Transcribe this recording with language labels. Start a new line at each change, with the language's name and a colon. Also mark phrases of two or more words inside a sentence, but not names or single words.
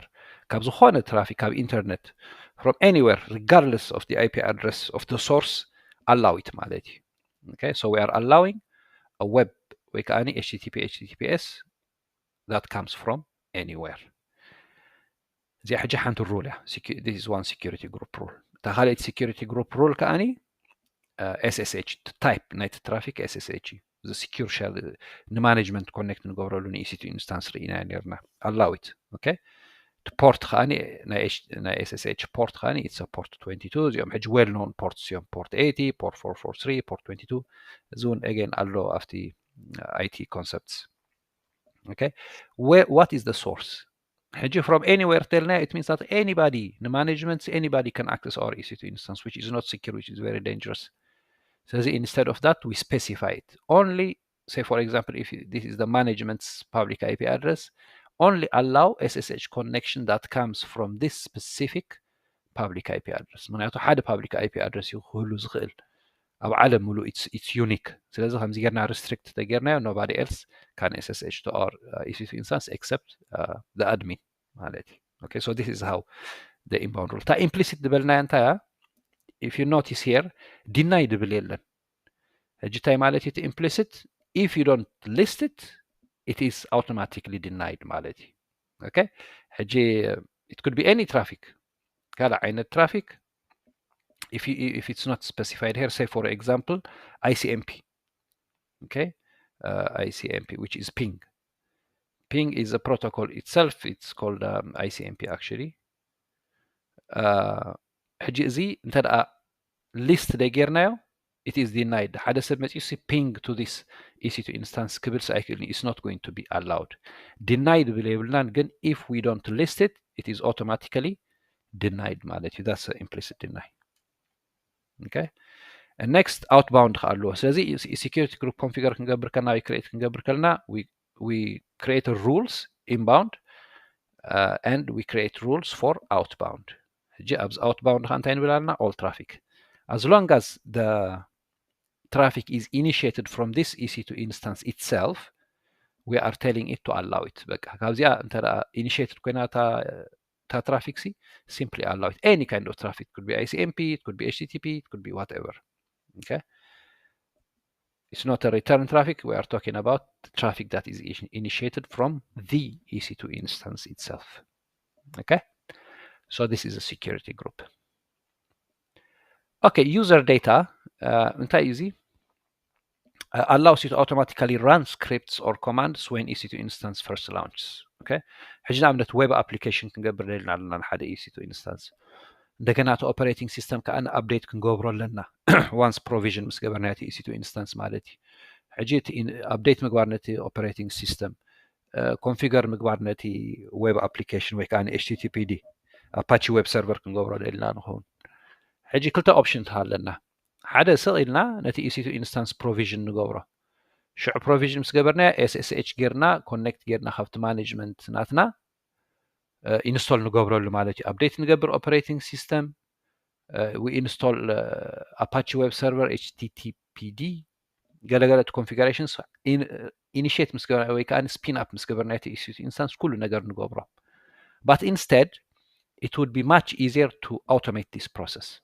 Tigrinya: ካብ ዝኾነ
English: traffic ካብ internet from anywhere regardless of the IP address of the source allow it
Tigrinya: ማለት እዩ.
English: Okay, so we are allowing a web
Tigrinya: ወይ ከዓኒ
English: HTTPS that comes from anywhere.
Tigrinya: እዚ ሕጂ ሓንቲ rule እያ.
English: This is one security group rule.
Tigrinya: እታ ካልኣይቲ
English: security group rule
Tigrinya: ከዓኒ SSH type ናይቲ traffic
English: SSH the secure shell
Tigrinya: ንmanagement connect ንገብረሉ
English: EC2 instance
Tigrinya: ርኢና ነርና.
English: allow it. Okay, to port ከዓኒ ናይ SSH port ከዓኒ it's a port 22
Tigrinya: እዚኦም ሕጂ
English: well known ports
Tigrinya: እዮም.
English: port 80, port 443, port 22
Tigrinya: እዚ እውን
English: again
Tigrinya: ኣሎ
English: after IT concepts. Okay, what is the source? ሕጂ from anywhere telna, it means that anybody, the management, anybody can access our EC2 instance, which is not secure, which is very dangerous. So instead of that, we specify it. Only, say for example, if this is the management's public IP address, only allow SSH connection that comes from this specific public IP address.
Tigrinya: ምክንያቱ ሓደ
English: public IP address
Tigrinya: ይኽህሉ ዝኽእል ኣብ ዓለም ሙሉ
English: it's unique.
Tigrinya: ስለዚ ከምዚ ጌርና restrict ተጌርናዮ,
English: nobody else can SSH to our EC2 instance except the admin
Tigrinya: ማለት እዩ.
English: Okay, so this is how the inbound rule.
Tigrinya: ታ implicit ድበልናዮ እንታይ እያ?
English: If you notice here, deny
Tigrinya: ድብል የለን. ሕጂ እንታይ ማለት እዩ?
English: implicit, if you don't list it, it is automatically denied
Tigrinya: ማለት እዩ.
English: Okay, ሕጂ it could be any traffic.
Tigrinya: ካልእ ዓይነት
English: traffic, if it's not specified here, say for example ICMP. Okay, ICMP, which is ping. Ping is a protocol itself, it's called ICMP actually.
Tigrinya: ሕጂ እዚ እንተደኣ list ደጌርናዮ,
English: it is denied.
Tigrinya: ሓደ ሰብ መፂኡ
English: ping to this EC2 instance
Tigrinya: ክብል ሳይክል
English: is not going to be allowed. denied
Tigrinya: ብል የብልናን, ግን
English: if we don't list it, it is automatically denied
Tigrinya: ማለት እዩ.
English: that's implicit deny. Okay, and next outbound ኣለዎ. ስለዚ security group configure
Tigrinya: ክንገብር ከለና ወይ
English: create
Tigrinya: ክንገብር ከለና
English: we create a rules inbound and we create rules for outbound.
Tigrinya: ሕጂ ኣብዚ outbound እንታይ ንብል ኣለና?
English: all traffic. As long as the traffic is initiated from this EC2 instance itself, we are telling it to allow it.
Tigrinya: በቃ ካብዚኣ እንተደኣ initiated ኮይና ta traffic
English: simply allow it. Any kind of traffic, it could be ICMP, it could be HTTP, it could be whatever. Okay, it's not a return traffic. We are talking about the traffic that is initiated from the EC2 instance itself. Okay, so this is a security group. Okay, user data እንታይ እዩ? allows you to automatically run scripts or commands when EC2 instance first launches.
Tigrinya: Okay, ሕጂ ንኣብነት
English: web application
Tigrinya: ክንገብር ደሊና ኣለና ንሓደ
English: EC2 instance,
Tigrinya: እንደገና እቲ
English: operating system
Tigrinya: ከዓ ኣፕዴት ክንገብሮ ኣለና
English: once provision
Tigrinya: ምስ ገበርና እቲ
English: EC2 instance
Tigrinya: ማለት እዩ። ሕጂ እቲ ኣፕዴት ምግባር ነቲ
English: operating system
Tigrinya: ኮንፊገር ምግባር ነቲ
English: web application
Tigrinya: ወይ ከዓ
English: HTTPD Apache web server
Tigrinya: ክንገብሮ ደሊና ንኸውን። ሕጂ ክልተ ኦፕሽን ኣለና. ሓደ ስቕ ኢልና ነቲ
English: EC2 instance provision
Tigrinya: ንገብሮ شع
English: provision
Tigrinya: ምስ ገበርና
English: SSH
Tigrinya: ጌርና connect ጌርና ክፍት
English: management
Tigrinya: ናትና install ንገብሮ ሎ ማለት update ንገብር
English: operating system we install Apache web server HTTPD قال configurations
Tigrinya: initiate ምስ ገበርና ወይ ከዓ
English: spin up
Tigrinya: ምስ ገበርና
English: EC2 instance
Tigrinya: ኩሉ ንኽእል ንገብሮ
English: but instead it would be much easier to automate this process.